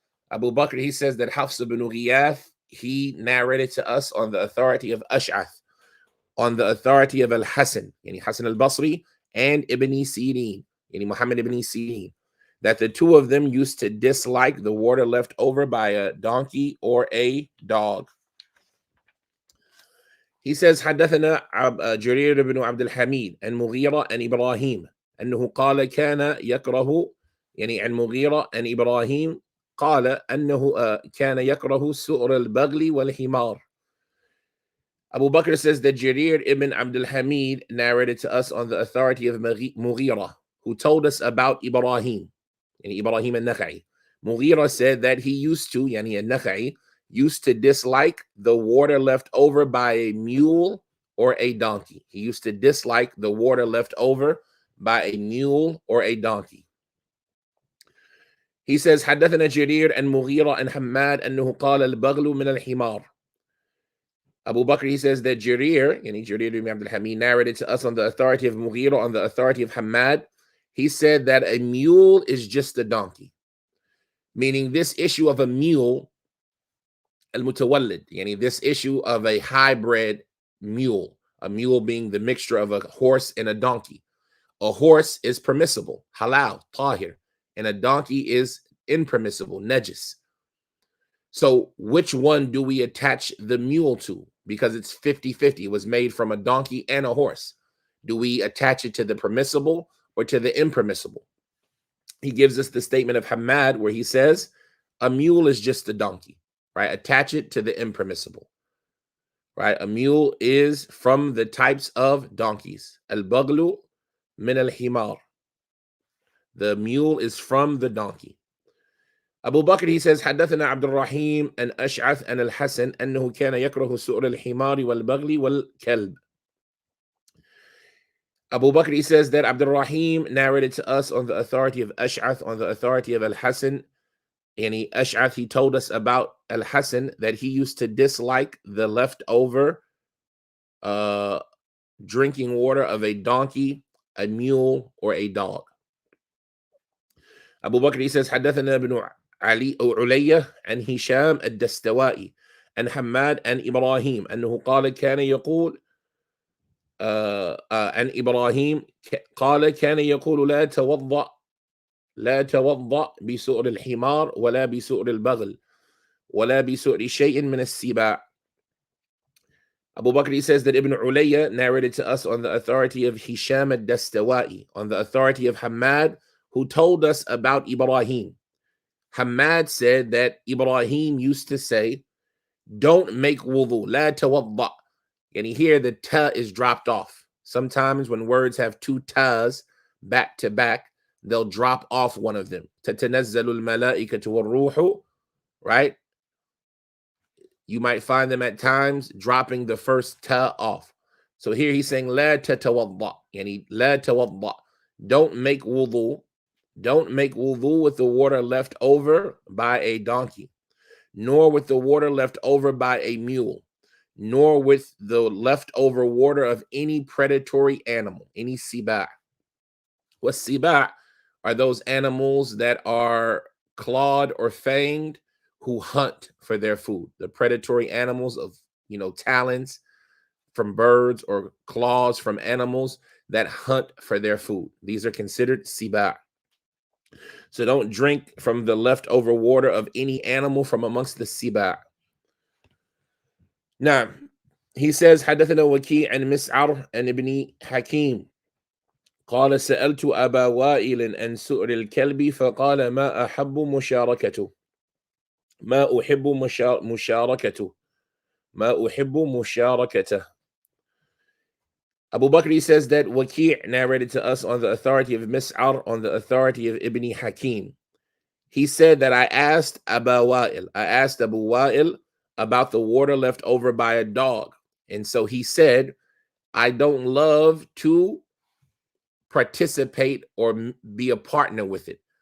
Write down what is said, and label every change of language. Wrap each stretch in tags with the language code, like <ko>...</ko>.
<en>Abu Bakr, he says that Hafs ibn Ghiyath, he narrated to us on the authority of Ash'ath, on the authority of Al-Hasan, yani Hasan al-Basri, and Ibn Sirin, yani Muhammad ibn Sirin, that the two of them used to dislike the water left over by a donkey or a dog. He says,</en> <ar>حدثنا جرير بن عبد الحميد عن مغيرة عن إبراهيم أنه قال كان يكره يعني عن مغيرة عن إبراهيم قال أنه كان يكره سؤر البغل والحمار.</ar> <en>Abu Bakr says that Jarir ibn Abdul Hamid narrated to us on the authority of Mughira, who told us about Ibrahim, and Ibrahim al-Nakha'i. Mughira said that he used to, yani al-Nakha'i, used to dislike the water left over by a mule or a donkey. He used to dislike the water left over by a mule or a donkey. He says,</en> <ar>حدثنا جرير عن مغيرة عن حماد أنه قال البغل من الحمار.</ar> <en>Abu Bakr, he says that Jarir ibn Abdul Hamid, narrated to us on the authority of Mughira, on the authority of Hamad. He said that a mule is just a donkey. Meaning this issue of a mule, al-mutawallid, this issue of a hybrid mule, a mule being the mixture of a horse and a donkey. A horse is permissible, halal, tahir, and a donkey is impermissible, najis. So which one do we attach the mule to? Because it's 50-50. It was made from a donkey and a horse. Do we attach it to the permissible or to the impermissible? He gives us the statement of Hamad where he says, a mule is just a donkey, right? Attach it to the impermissible, right? A mule is from the types of donkeys.</en> <ar>Al-baglu min al-himar.</ar> <en>The mule is from the donkey. Abu Bakr, he says,</en> <ar>حدثنا عبد الرحيم أن أشعث أن الحسن أنه كان يكره سؤر الحمار والبغل والكلب.</ar> <en>Abu Bakr, he says that Abdul Rahim narrated to us on the authority of Ash'ath, on the authority of Al-Hasan. And Ash'ath, he told us about Al-Hasan that he used to dislike the leftover drinking water of a donkey, a mule, or a dog. Abu Bakr, he says,</en> <ar>حدثنا ابن علي أو علية عن هشام الدستوائي عن حماد عن إبراهيم أنه قال كان يقول عن إبراهيم قال كان يقول لا توضأ بسؤر الحمار ولا بسؤر البغل ولا بسؤر شيء من السباع.</ar> <en>Abu Bakr, he says that Ibn Ulayya narrated to us on the authority of Hisham al-Dastawai, on the authority of Hamad, who told us about Ibrahim. Hamad said that Ibrahim used to say, don't make wudu,</en> <ar>la tawadda.</ar> <en>And here the ta is dropped off. Sometimes when words have two tas back to back, they'll drop off one of them.</en> <ar>تَتَنَزَّلُ الْمَلَائِكَةُ وَالْرُوحُ,</ar> <en>right? You might find them at times dropping the first ta off. So here he's saying,</en> <ar>لا تتوضأ, يعني لا توضأ.</ar> <en>Don't make wudu. Don't make wudu with the water left over by a donkey, nor with the water left over by a mule, nor with the leftover water of any predatory animal, any siba'. What siba' are those animals that are clawed or fanged who hunt for their food. The predatory animals of, talons from birds or claws from animals that hunt for their food. These are considered siba'. So don't drink from the leftover water of any animal from amongst the siba'. Now, he says,</en> <ar>حدثنا وكيع عن مسعر عن ابن حكيم قال سألت أبا وائل عن سؤر الكلب فقال ما أحب مشاركته ما أحب مشاركته ما أحب مشاركته.</ar> <en>Abu Bakr says that Waki' narrated to us on the authority of Mis'ar, on the authority of Ibn Hakim. He said that I asked Abu Wa'il about the water left over by a dog. And so he said, I don't love to participate or be a partner with it.</en>